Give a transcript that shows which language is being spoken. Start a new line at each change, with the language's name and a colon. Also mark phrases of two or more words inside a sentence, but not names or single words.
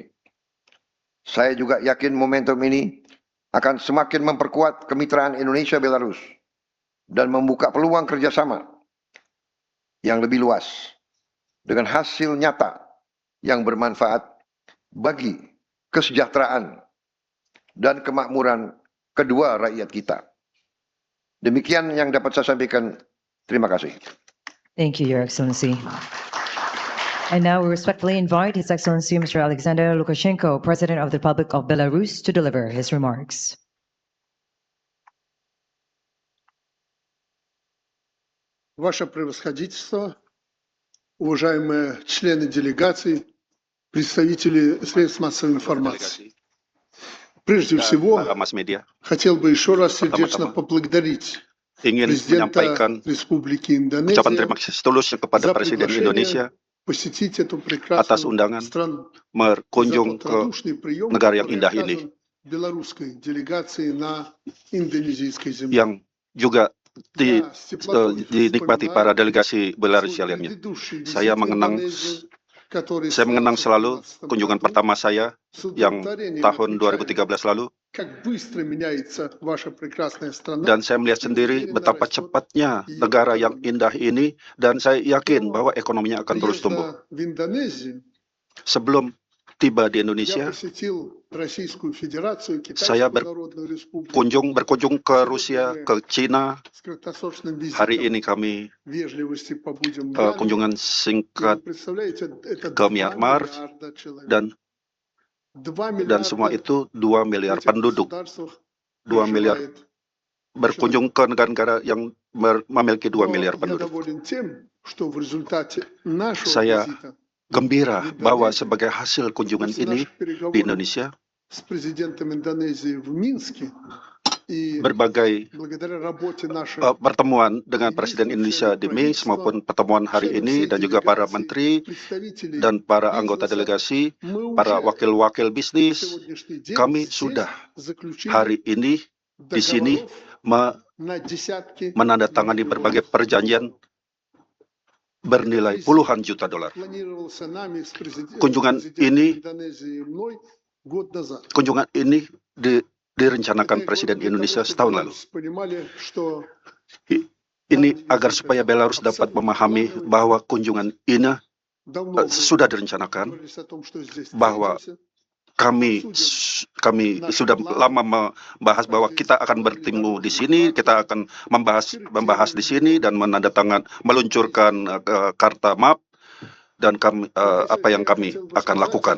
Indonesian: Saya juga yakin momentum ini akan semakin memperkuat kemitraan Indonesia-Belarus dan membuka peluang kerjasama yang lebih luas dengan hasil nyata yang bermanfaat bagi kesejahteraan dan kemakmuran kedua rakyat kita. Demikian yang dapat saya sampaikan. Terima kasih.
English: Thank you, Your Excellency. And now we respectfully invite His Excellency Mr. Alexander Lukashenko, President of the Republic of Belarus, to deliver his remarks.
Russian: Ваше превосходительство, уважаемые члены делегаций, представители средств массовой информации. Прежде всего,
English: Mass media
Russian: хотел бы еще раз сердечно
Indonesian: Pertama-tama,
Russian: поблагодарить
Indonesian: ingin
Russian: президента
Indonesian: menyampaikan
Russian: Республики
Indonesian: ucapan terima
Russian: Индонезия
Indonesian: kasih setulusnya kepada
Russian: за
Indonesian: Presiden Indonesia
Russian: приглашение посетить эту
Indonesian: atas
Russian: прекрасную
Indonesian: undangan
Russian: страну. За
Indonesian: berkunjung
Russian: тот
Indonesian: ke
Russian: радушный прием,
Indonesian: negara yang
Russian: который
Indonesian: indah ini,
Russian: оказан белорусской делегации на индонезийской земле.
Indonesian: yang juga
Russian: Я с теплотой
Indonesian: dinikmati para
Russian: вспоминаю
Indonesian: delegasi Belarus
Russian: свой
Indonesian: lainnya.
Russian: предыдущий
Indonesian: Saya
Russian: визит в
Indonesian: mengenang
Russian: Индонезию, который
Indonesian: Saya mengenang
Russian: состоялся в
Indonesian: selalu
Russian: 2015
Indonesian: kunjungan
Russian: году.
Indonesian: pertama saya
Russian: С
Indonesian: yang
Russian: удовлетворением
Indonesian: tahun
Russian: отмечаем,
Indonesian: 2013 lalu,
Russian: как быстро меняется ваша прекрасная страна.
Indonesian: dan saya melihat sendiri betapa cepatnya negara yang indah ini, dan saya yakin bahwa ekonominya akan terus tumbuh.
Russian: Приезда в Индонезию
Indonesian: Sebelum tiba di
Russian: я
Indonesian: Indonesia,
Russian: посетил Российскую Федерацию,
Indonesian: Saya
Russian: Китайскую Народную Республику.
Indonesian: berkunjung ke Rusia, ke Cina.
Russian: С краткосрочным
Indonesian: Hari
Russian: визитом
Indonesian: ini kami
Russian: вежливости побудем в Мьянме.
Indonesian: kunjungan
Russian: И
Indonesian: singkat
Russian: вы представляете, это
Indonesian: ke
Russian: 2
Indonesian: Myanmar,
Russian: миллиарда человек.
Indonesian: dan
Russian: 2
Indonesian: semua
Russian: миллиарда
Indonesian: itu 2 miliar
Russian: этих
Indonesian: penduduk,
Russian: государствах
Indonesian: 2 miliar
Russian: проживает.
Indonesian: berkunjung ke negara-negara yang memiliki 2
Russian: Но
Indonesian: miliar
Russian: я
Indonesian: penduduk.
Russian: доволен тем, что в результате нашего
Indonesian: Saya
Russian: визита
Indonesian: Gembira bahwa sebagai hasil kunjungan
Russian: после
Indonesian: ini
Russian: наших
Indonesian: di
Russian: переговоров
Indonesian: Indonesia,
Russian: с президентом Индонезии в Минске и
Indonesian: berbagai
Russian: благодаря работе наших
Indonesian: pertemuan dengan Presiden Indonesia di Minsk maupun pertemuan hari ini, dan juga para menteri
Russian: представителей
Indonesian: dan para anggota
Russian: бизнеса,
Indonesian: delegasi,
Russian: мы
Indonesian: para
Russian: уже
Indonesian: wakil-wakil
Russian: на
Indonesian: bisnis,
Russian: сегодняшний день
Indonesian: kami
Russian: здесь
Indonesian: sudah
Russian: заключили
Indonesian: hari ini di sini
Russian: договоров на десятки
Indonesian: menandatangani
Russian: миллионов
Indonesian: berbagai perjanjian bernilai puluhan juta dolar.
Russian: планировался нами с
Indonesian: Kunjungan
Russian: президентом
Indonesian: ini
Russian: Индонезии и мной год назад.
Indonesian: Kunjungan ini direncanakan Presiden Indonesia setahun lalu. Ini agar supaya Belarus dapat memahami bahwa kunjungan ini sudah direncanakan, bahwa kami sudah lama membahas bahwa kita akan bertemu di sini, kita akan membahas di sini dan meluncurkan karta map, dan apa yang kami akan lakukan.